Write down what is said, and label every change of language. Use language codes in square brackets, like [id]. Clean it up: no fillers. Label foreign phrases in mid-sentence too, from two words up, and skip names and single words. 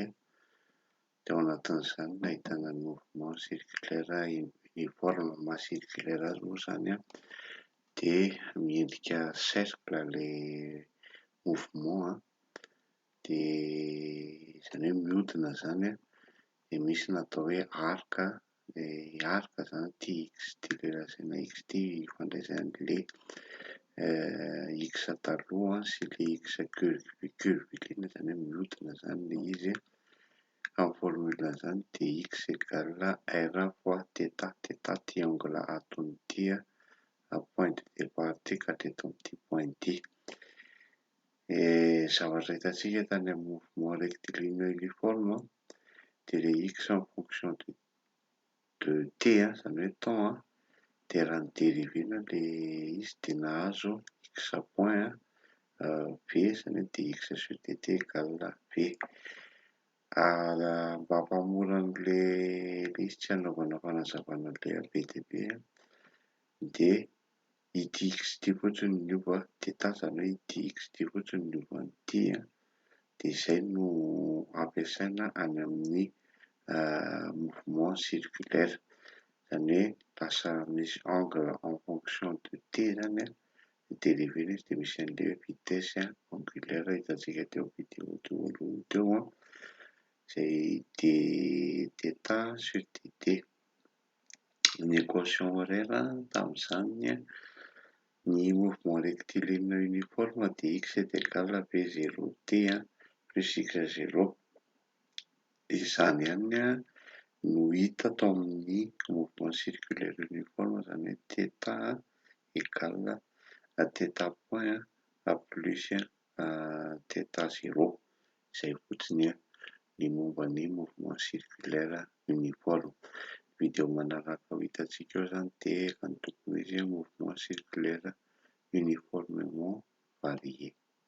[mg] Dia ao anatin'izany no ahitana ny [fr] mouvement circulaire uniforme masse circulaire [mg] azy moa izany an, dia miendrika cercle ilay mouvement dia izany hoe mihodina izany an, dia misy ny atao hoe arc. Ilay arc izany ity x ity ilay lazaina x ity ifandraisany an'ilay x taloha sy ilay x curviligne izany hoe mihodina izany ilay izy. Amin'ny formule izany dia [fr] x égale r fois θ, [mg] θ ty angle atony ity [fr] point de départ [mg] ity ka hatreto amin'ity point ity. Zavatra hitantsika tany amin'ny [fr] mouvement rectiligne uniforme [mg] dia ilay [fr] x en fonction de t [mg] izany hoe temps dia raha ny dérivena ilay izy dia nahazo [fr] x point v [mg] izany hoe [fr] dx sur dt égale v. [mg] Mba hampamora an'ilay izy tsy hanaovana fanazavana ilay be dia be dia ity x ity fotsiny no miova θ izany hoe ity x ity fotsiny no miova an'ity dia izay no ampiasaina any amin'ny [fr] mouvement circulaire [mg] izany hoe lasa misy [fr] angle en fonction de t [mg] izany an, dérivena izy dia misy an'ilay [fr] vitesse angulaire [mg] hitantsika teo amin'ny vidéo voalohany teo izay [fr] θ sur dt. [mg] Ny [fr] équation horaire [mg] tamin'izany ny [fr] mouvement rectiligne uniforme [mg] dia [fr] x est égal à v0 t plus x0. [mg] Izany ihany no hita tao amin'ny [fr] mouvement circulaire uniforme [mg] izany hoe [fr] θ égale θ point plus θ0. [mg] Izay fotsiny ny momba ny [fr] mouvement circulaire uniforme. [mg] Vidéo manaraka ho hitantsika eo izany dia efa nitokana izy [fr] mouvement circulaire uniformément varié.